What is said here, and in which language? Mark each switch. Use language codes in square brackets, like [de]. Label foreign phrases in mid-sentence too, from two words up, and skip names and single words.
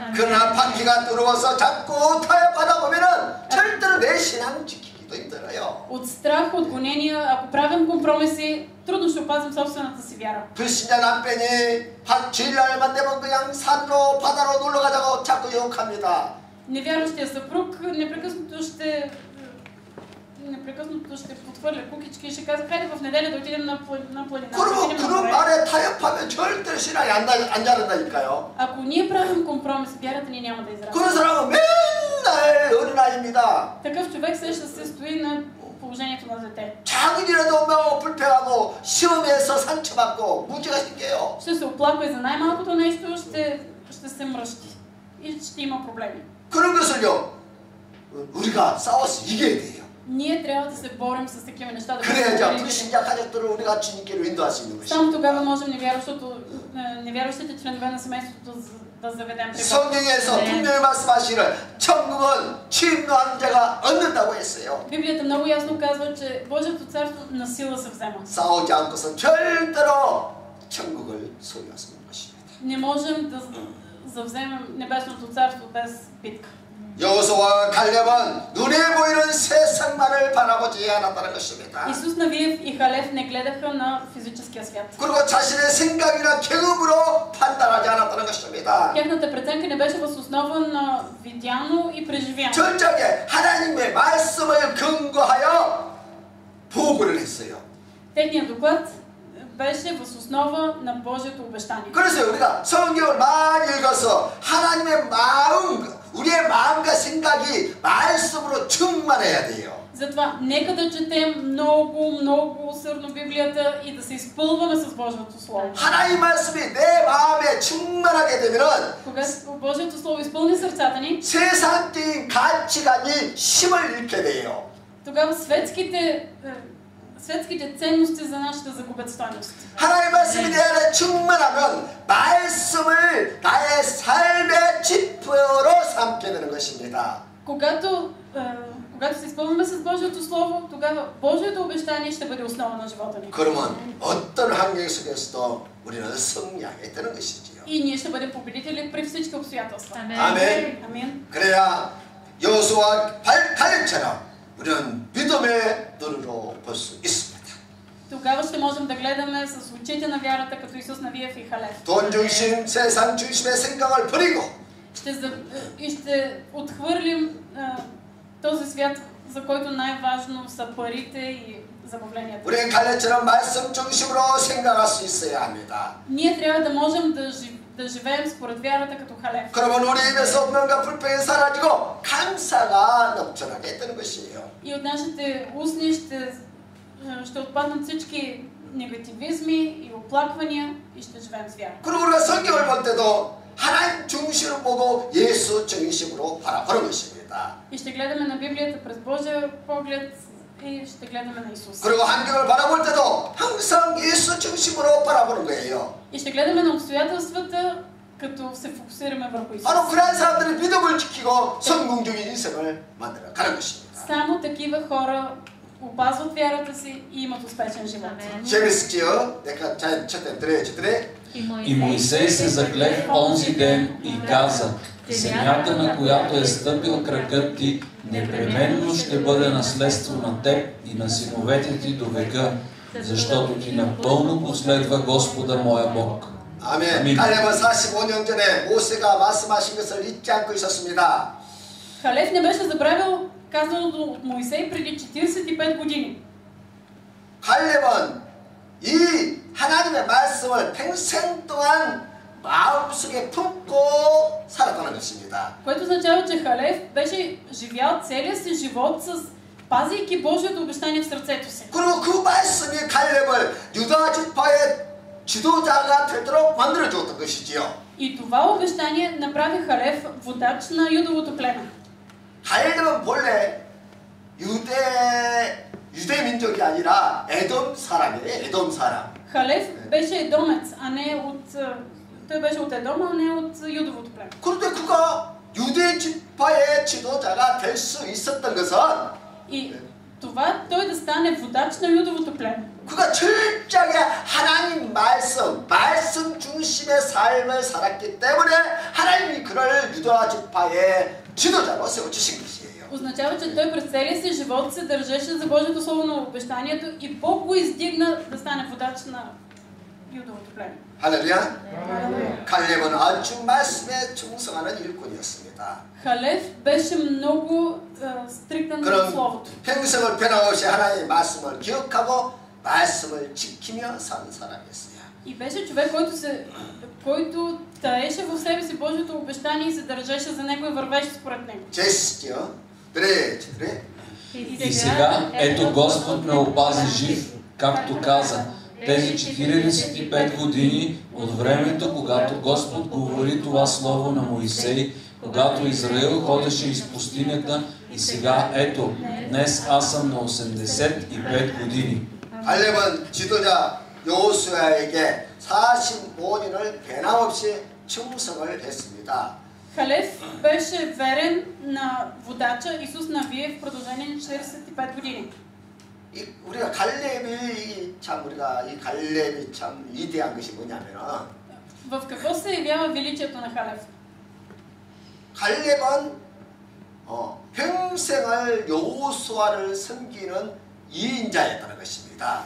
[ko] 그러나 박해가 들어와서 자꾸 타협하다 보면은 절대로 내 신앙 지키기도 힘들어요. [bg] От страх, от гонения, ако правим компромиси, трудно ще опазим собствената си вяра. [ko] 불신자 남편이 주일날만 되면 그냥 산으로 바다로 놀러 가자고 자꾸 욕합니다. [bg] Невярващия съпруг непрекъснато ще подхвърля кукички и ще казва, хайде в неделя да отидем на планина. [ko] 그리고 그런 말에 타협하면 절대로 신앙이 안 자란다니까요. [bg] Ако ние правим компромис, вярата ни няма да израства. [ko] 그런 사람은 맨날 어린아이입니다. [bg] Такъв човек ще се стои на положението на дете. [ko] 작은 일에도 뭐 불평하고 시험에서 상처받고 문제가 생겨요. [bg] Ще се оплаква и за най-малкото нещо, ще се мръщи и ще има проблеми. [ko] 그런 것을요 우리가 싸워서 이겨야 돼요. [bg] Ние трябва да се борим с такива неща. [ko] 그래야지 불신자 가족들을 우리가 주님께로 인도할 수 있는 것이죠. [bg] Само тогава можем невярващите членове на семейството да заведем при Бог. [ko] 성경에서 분명히 말씀하시기를 천국은 침노하는 자가 얻는다고 했어요. [bg] Библията много ясно казва, че Божието царство на сила се взема. [ko] 싸우지 않고서 절대로 천국을 소유할 수 있는 것입니다. [bg] Не можем да завземем небесното царство без битка. [ko] 여호수아와 갈렙은 눈에 보이는 세상만을 바라보지 않았다는 것입니다. [bg] Исус Навиев и Халев не гледаха на физическия свят. [ko] 그리고 자신의 생각이나 경험으로 판단하지 않았다는 것입니다. [bg] Тяхната преценка не беше въз основа на видяно и преживяно. [ko] 철저하게 하나님의 말씀을 근거하여 보고를 했어요. [bg] Техният доклад беше въз основа на Божието обещание. [ko] 그래서 우리가 성경을 많이 읽어서 하나님의 마음, 우리의 마음과 생각이 말씀으로 충만해야 돼요. [bg] Затова нека да четем много усърдно Библията и да се изпълваме с Божието Слово. [ko] 하나님 말씀이 내 마음에 충만하게 되면은 [bg] Когато Божието Слово изпълни сърцата ни, [ko] 세상적인 가치관이 힘을 잃게 돼요. [bg] тогава светските ценности за нас ще загубят стойност. [ko] 하나님 말씀이 내 안에 충만하면 말씀을 나의 삶의 지표로 삼게 되는 것입니다. [bg] Когато се изпълваме с Божието Слово, тогава Божието обещание ще бъде основа на живота ни. [ko] 그러면 어떤 환경 속에서도 우리는 승리하게 되는 것이지요. [bg] И ние ще бъдем победители при всички обстоятелства. [ko] 아멘. [bg] Амин. [ko] 그래야 여호수아와 갈렙처럼 우리는 믿음의 눈으로 볼 수 있습니다. [bg] Тогава ще можем да гледаме с очите на вярата, като Исус Навиев и Халев. [ko] 돈 중심, 세상 중심의 생각을 버리고 [bg] ще отхвърлим този свят, за който най-важно са парите и забавленията. [ko] 우리는 갈렙처럼 말씀 중심으로 생각할 수 있어야 합니다. [bg] Ние трябва да можем да живеем според вярата като Халев. [ko] 그러면 우리 입에서 분명과 불평이 사라지고 감사가 넘쳐나게 되는 것이에요. [bg] И от нашите устни ще отпаднат всички негативизми и оплаквания и ще живеем с вяра. [ko] 그리고 우리가 성경을 볼 때도 하나님 중심으로 보고 예수 중심으로 바라보는 것입니다. [bg] И ще гледаме на Библията през Божия поглед и ще гледаме на Исус. [ko] 그리고 환경을 바라볼 때도 항상 예수 중심으로 바라보는 거예요. [bg] И ще гледаме на обстоятелствата, като се фокусираме върху Исус. [ko] 바로 그런 사람들이 믿음을 지키고 성공적인 인생을 만들어 가는 것입니다. [bg] Само такива хора опазват вярата си и имат успешен живот. [ko] 재밌지요? 내가 [bg] четем четири. И Моисей се закле в онзи ден и каза: земята, на която е стъпил кракът ти, непременно ще бъде наследство на теб и на синовете ти до века, защото ти напълно последва Господа моя Бог. [ko] 아멘. 갈렙은 45년 전에 모세가 말씀하신 것을 잊지 않고 있었습니다. [bg] Халев не беше забравил казаното от Моисей преди 45 години. [ko] 갈렙은 이 하나님의 말씀을 평생 동안 마음속에 품고 살았다는 것입니다. [bg] Което означава, че Халев беше живял целия си живот с пазейки Божието обещание в сърцето си. [ko] 그리고 그 말씀이 갈렙을 유다 지파의 지도자가 되도록 만들어 주었던 것이지요. [bg] И това обещание направи Халев водач на Юдовото племе. [ko] 갈렙은 본래 유대 민족이 아니라 에돔 사람이에요. 에돔 사람. [bg] Халев беше едомец, а не от... Той беше от Едома, а не от Юдовото племе. [ko] 그런데 그가 유대 지파의 지도자가 될 수 있었던 것은 [bg] И това той да стане водач на Юдовото племе. [ko] 그가 철저하게 하나님 말씀 중심의 삶을 살았기 때문에 하나님이 그를 유다 지파의 지도자로 세워주신 것이에요. [bg] Означава, че той през целия си живот се държеше за Божието слово на обещанието и Бог го издигна да стане водач на Юдовото племе. [ko] 할렐루야. 갈렙은 아주 말씀에 충성하는 일꾼이었습니다. [bg] Халев беше много стриктен на словото. [ko] 평생을 변함없이 하나님의 말씀을 기억하고 말씀을 지키며 사는 사람이었어요. [bg] И беше човек, който таеше в себе си Божието обещание и се държеше за него и вървеше според него. [ko] 제시죠. 그래. [bg] И сега, ето Господ ме опази жив, както каза. Тези 45 години от времето, когато Господ говори това слово на Моисей, когато Израил ходеше из пустинята, и сега, ето, днес аз съм на 85 години. [ko] 갈렙은 지도자 여호수아에게 45년을 변함없이 충성을 했습니다. [bg] Халев беше верен на водача Исус Навие в продължение на 45 години. [ko] 우리가 갈렙이 참 위대한 것이 뭐냐면은 [bg] В какво се явява величието на Халев? [ko] 갈렙은 평생을 여호수아를 섬기는 2인자였다는 것입니다.